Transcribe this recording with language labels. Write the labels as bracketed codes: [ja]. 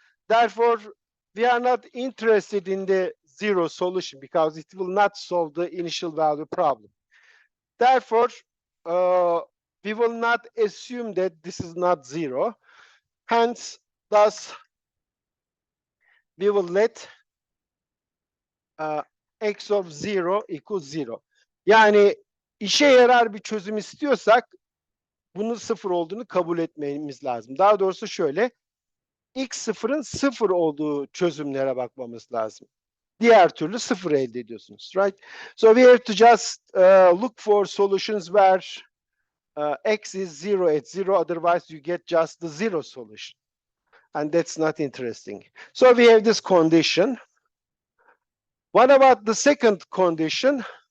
[en] Therefore, we are not interested in the 0 solution because it will not solve the initial value problem. Therefore, we will not assume that this is not 0. Hence, thus, we will let x of 0 equals 0. [tr] Yani işe yarar bir çözüm istiyorsak bunun sıfır olduğunu kabul etmemiz lazım. Daha doğrusu şöyle, x sıfırın sıfır olduğu çözümlere bakmamız lazım. Diğer türlü sıfır elde ediyorsunuz, [en] right? So we have to just look for solutions where x is 0 at 0, otherwise you get just the 0 solution. And that's not interesting. So we have this condition. What about the second condition?